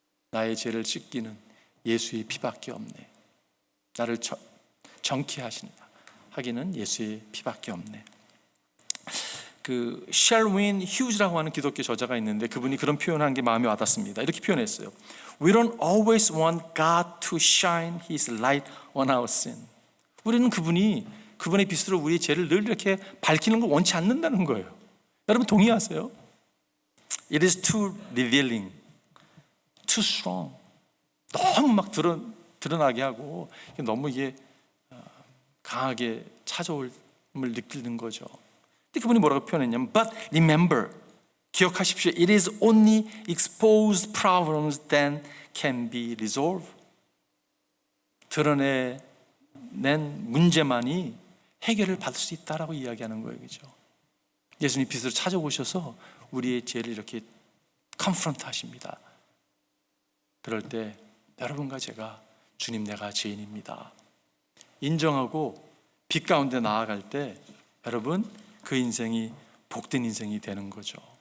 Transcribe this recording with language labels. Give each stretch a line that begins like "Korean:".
Korean: 나의 죄를 씻기는 예수의 피밖에 없네. 나를 정케 하기는 예수의 피밖에 없네. 그 셜윈 휴즈라고 하는 기독교 저자가 있는데 그분이 그런 표현한 게 마음에 와닿습니다. 이렇게 표현했어요.
English: We don't always want God to shine His light on our sin.
Korean: 우리는 그분의 빛으로 우리의 죄를 늘 이렇게 밝히는 걸 원치 않는다는 거예요. 여러분 동의하세요?
English: It is too revealing, too strong.
Korean: 너무 막 드러나게 하고 너무 이게 강하게 찾아올 을 느끼는 거죠. 근데 그분이 뭐라고 표현했냐면
English: But remember,
Korean: 기억하십시오.
English: It is only exposed problems that can be resolved.
Korean: 드러낸 문제만이 해결을 받을 수 있다라고 이야기하는 거예요. 그죠? 예수님 빛으로 찾아오셔서 우리의 죄를 이렇게 컨프런트 하십니다. 그럴 때 여러분과 제가 주님 내가 죄인입니다 인정하고 빛 가운데 나아갈 때 여러분 그 인생이 복된 인생이 되는 거죠.